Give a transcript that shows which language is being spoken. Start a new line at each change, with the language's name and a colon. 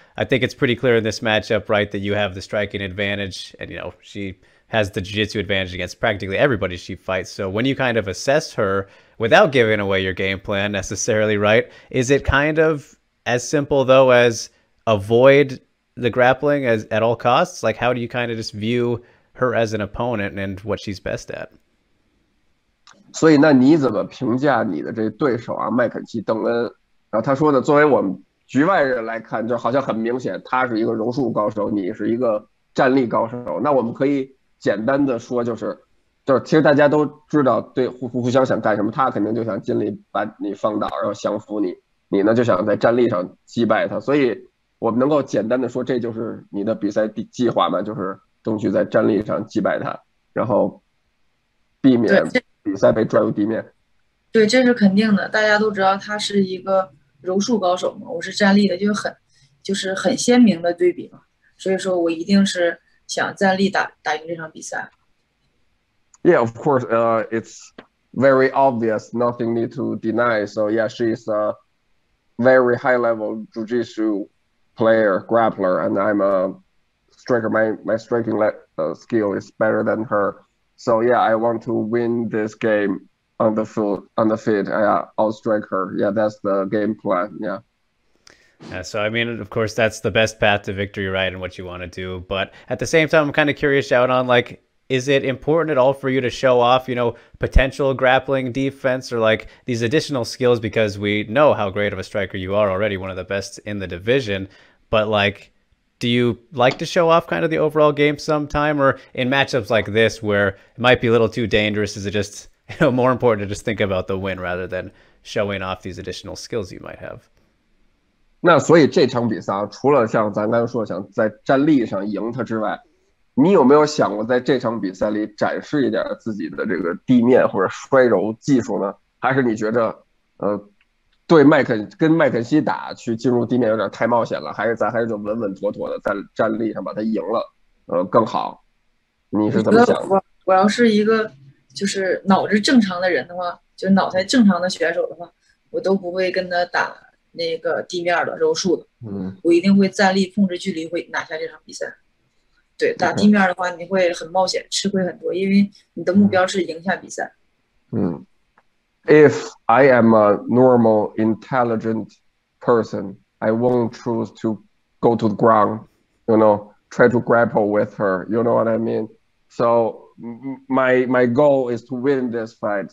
English: I think it's pretty clear in this matchup, right, that you have the striking advantage, and, you know, she has the jiu-jitsu advantage against practically everybody she fights. So when you kind of assess her without giving away your game plan necessarily, right, is it kind of as simple, though, as avoid the grappling as at all costs? Like, how do you kind of just view her as an opponent and what she's best at?
Chinese: 所以，那你怎么评价你的这对手啊，麦肯锡·邓恩？然后他说的，作为我们局外人来看，就好像很明显，他是一个柔术高手，你是一个站立高手。那我们可以简单的说，就是其实大家都知道对互相想干什么，他肯定就想尽力把你放倒，然后降服你，你呢就想在站立上击败他。所以我们能够简单的说，这就是你的比赛计划嘛，就是争取在站立上击败他，然后避免比赛被拽入地面。对，这是肯定的，大家都知道他是一个柔术高手嘛，我是站立的，就是很鲜明的对比嘛，所以说我一定是想站立打赢这场比赛。
English: Yeah, of course, it's very obvious, nothing need to deny. So yeah, she's a very high level jiu-jitsu player, grappler, and I'm a striker. My striking skill is better than her. So yeah, I want to win this game on the field. I'll strike her. Yeah, that's the game plan. Yeah. Yeah, so I mean, of course, that's the best path to victory, right, and what you want to do. But at the same time, I'm kind of curious out on, like, is it important at all for you to show off, you know, potential grappling defense or like these additional skills, because we know how great of a striker you are already, one of the best in the division. But like, do you like to show off kind of the overall game sometime, or in matchups like this where it might be a little too dangerous, is it just, you know, more important to just think about the win rather than showing off these additional skills you might have?
Chinese: 那所以这场比赛啊，除了像咱刚才说想在站立上赢他之外，你有没有想过在这场比赛里展示一点自己的这个地面或者摔柔技术呢？还是你觉着，对跟麦肯锡打去进入地面有点太冒险了？还是就稳稳妥妥的在站立上把他赢了，更好？你是怎么想的？我要是一个就是脑子正常的人的话，就脑袋正常的选手的话，我都不会跟他打那个地面的柔术的。我一定会站立控制距离，会拿下这场比赛。对，打地面的话，你会很冒险，吃亏很多，因为你的目标是赢下比赛。
English: If I am a normal, intelligent person, I won't choose to go to the ground, you know, try to grapple with her. You know what I mean? So my goal is to win this fight.